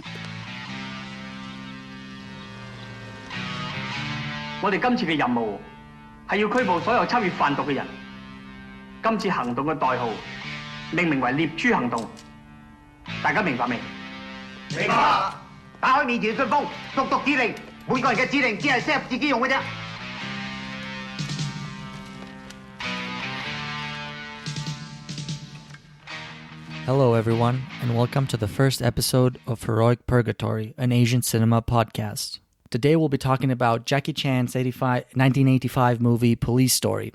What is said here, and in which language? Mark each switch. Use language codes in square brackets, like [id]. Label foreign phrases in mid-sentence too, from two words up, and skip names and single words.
[yue] 我哋今次嘅任務係要拘捕所有參與販毒嘅人。今次行動嘅代號命名為獵豬行動，大家明白未？明白。打開面前嘅信封，讀讀指令，每個人嘅指令只係適合自己用嘅啫。 [en] Hello, everyone, and welcome to the first episode of Heroic Purgatory, an Asian cinema podcast. Today we'll be talking about Jackie Chan's 1985 movie Police Story.